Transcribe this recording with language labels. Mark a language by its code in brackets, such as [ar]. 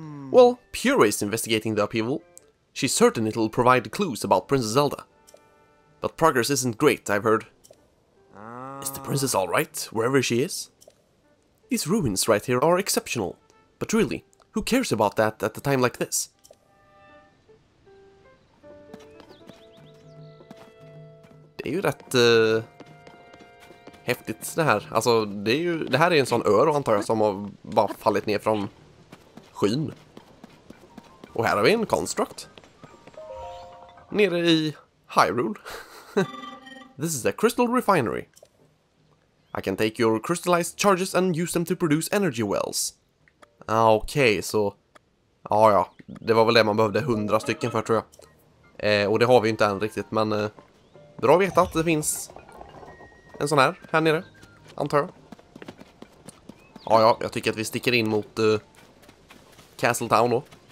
[en] Well, Purah is investigating the upheaval. She's certain it'll provide clues about Princess Zelda. But progress isn't great, I've heard. Is the princess alright, wherever she is? These ruins right here are exceptional. But really, who cares about that at a time like this? [sv] Det är ju rätt häftigt det här. Alltså, det här är en sån ö då, antar jag, som har bara fallit ner från skyn. Och här har vi en construct. Nere i Hyrule. [en] This is a crystal refinery. I can take your crystallized charges and use them to produce energy wells. [sv] Okej, så... Ja, det var väl det man behövde 100 stycken för, tror jag. Och det har vi inte än riktigt, men... bra att veta att det finns en sån här nere, antar jag. Ja, jag tycker att vi sticker in mot Castle Town då.